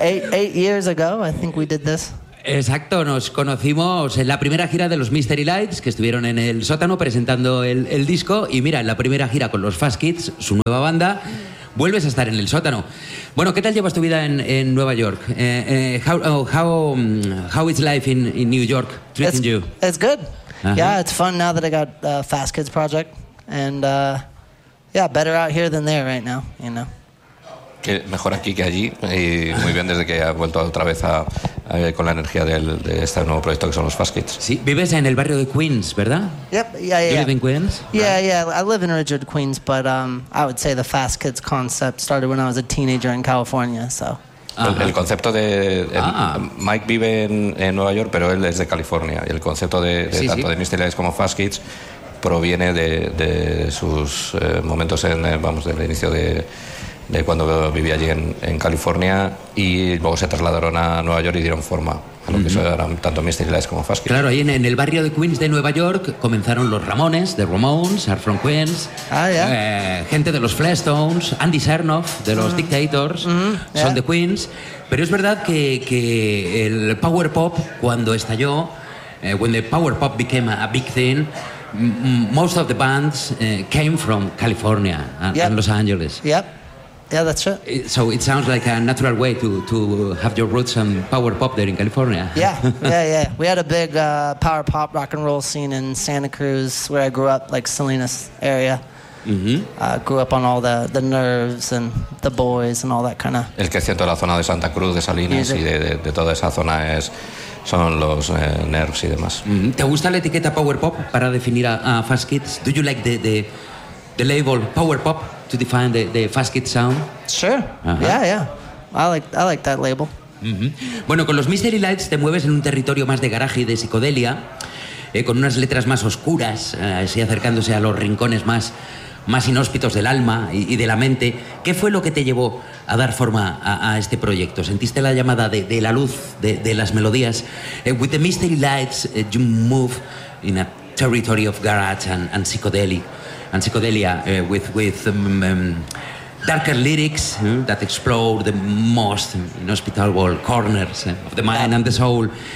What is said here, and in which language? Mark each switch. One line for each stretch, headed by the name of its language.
English: Eight years ago, I think we did this.
Spanish: Exacto, nos conocimos en la primera gira de los Mystery Lights, que estuvieron en el sótano presentando el disco. Y mira, en la primera gira con los Fast Kids, su nueva banda, vuelves a estar en el sótano. Bueno, ¿qué tal llevas tu vida en Nueva York?
English: How is life in New York treating it's, you? It's good. Uh-huh. Yeah, it's fun now that I got the Fast Kids project. And... Yeah, better out here than there right now, you know.
Spanish: Que mejor aquí que allí, y muy bien desde que ha vuelto otra vez a con la energía de este nuevo proyecto que son los Fast Kids. Sí, vives en el barrio de Queens, ¿verdad?
English: Yep, yeah. You live in Queens? Yeah, right. Yeah, I live in Richard, Queens, but I would say the Fast Kids concept started when I was a teenager in California, so...
Spanish: El concepto de... Mike vive en Nueva York, pero él es de California, y el concepto de Mystery Lights como Fast Kids proviene de sus momentos del inicio de cuando vivía allí en California, y luego se trasladaron a Nueva York y dieron forma a lo que eran tanto Mystery Lights como Fast Kids. Claro, ahí en el barrio de Queens de Nueva York comenzaron los Ramones, The Ramones,
English: Are From Queens.
Spanish: Ah, ya. Gente de los Flintstones, Andy Sernoff de los Dictators, son de Queens. Pero es verdad que el power pop, cuando estalló,
English: when the power pop became a big thing, most of the bands came from California and Los Angeles. Yep. Yeah, that's right. So it sounds like a natural way to have your roots in power pop there in California. Yeah. We had a big power pop rock and roll scene in Santa Cruz, where I grew up, like Salinas area. Mm-hmm. Grew up on all the Nerves and the Boys and all that kind of...
Spanish: El que siento de la zona de Santa Cruz, de Salinas, y de toda esa zona es... son los Nerves y demás. ¿Te gusta la etiqueta Power Pop para definir a Fast Kids?
English: Do you like the label Power Pop to define the Fast Kids sound? Sure. Uh-huh. Yeah, yeah. I like that label.
Spanish: Bueno, con los Mystery Lights te mueves en un territorio más de garaje y de psicodelia, con unas letras más oscuras, así acercándose a los rincones más inhóspitos del alma y de la mente. ¿Qué fue lo que te llevó a dar forma a este proyecto? ¿Sentiste la llamada de la luz, de las melodías?
English: With the Mystery Lights, you move in a territory of garage and psychedelia, with darker lyrics that explore the most inhospitable corners of the mind and the soul.